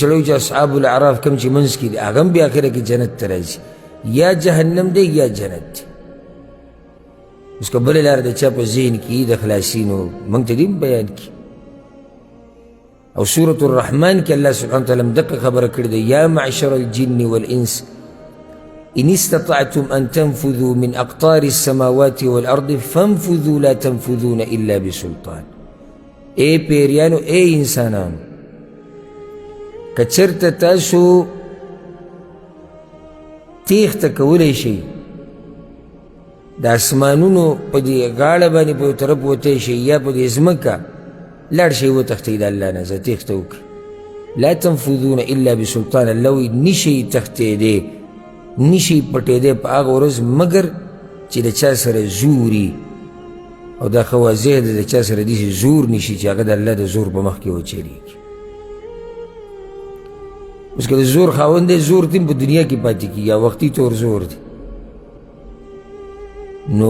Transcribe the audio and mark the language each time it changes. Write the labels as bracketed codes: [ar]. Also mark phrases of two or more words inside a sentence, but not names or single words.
[ps] سړی چې [ar] اصحاب الاعراف [ps] کم چې منځ کې دي هغه هم بیا اخره کې جنت ته راځي یا جهنم دی یا جنت دی اوس که بله لاره د چا په ذهن کې د خلاصینو موږ ته دې بیان کړي او سورة الرحمن کې الله [ar] سبحانه وتعالی [ps] هم دقه خبره کړې ده [ar] یا معشر الجن والانس إن استطعتم أن تنفذوا من أقطار السماوات والأرض فانفذوا لا تنفذون إلا بسلطان [ps] اے پیریانو اے انسانانو کچرته تاسو تیښته کولی شئ د اسمانونو په دې غاړه باندې په یو طرف وتی شئ یا په دې ځمکه لاړ شئ وتښتئ د الله نه زه تیښته وکړئ [ar] لا تنفذون الا بسلطان [ps] الله وایي نشئ تښتېدی نشي پټېدی په هغه ورځ مګر چې د چا سره زوري او دا ښه واضح ده د چا سره داسې زور نشي چې هغه د الله د زور په مخ کې وچلېږي اوس که د زور خاوند دی زور ته په دنیا کې پاتې کېږي یا وختي طور زور دی نو